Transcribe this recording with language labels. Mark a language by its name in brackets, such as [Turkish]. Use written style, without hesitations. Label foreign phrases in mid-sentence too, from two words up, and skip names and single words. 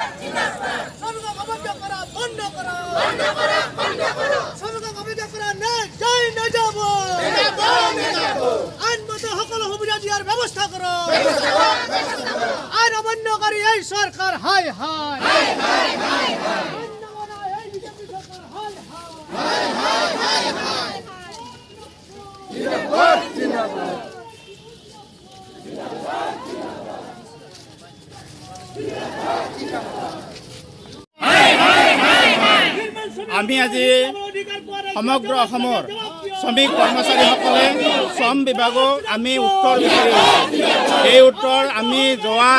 [Bangla] শ্রমিক অবৈধ করা বন্ধ করো, শ্রমিক অবৈধ করা নেই যাই না যাব, আইনগত সকল সুবিধা দিয়ার ব্যবস্থা করো, আইন অমান্যকারী এই সরকার হায় হায়, এই বিজেপি সরকার হায় হায়। [Assamese] আমি আজি সমগ্ৰ অসমৰ শ্ৰমিক কৰ্মচাৰীসকলে শ্ৰম বিভাগক আমি উত্তৰ বিচাৰি এই উত্তৰ আমি যোৱা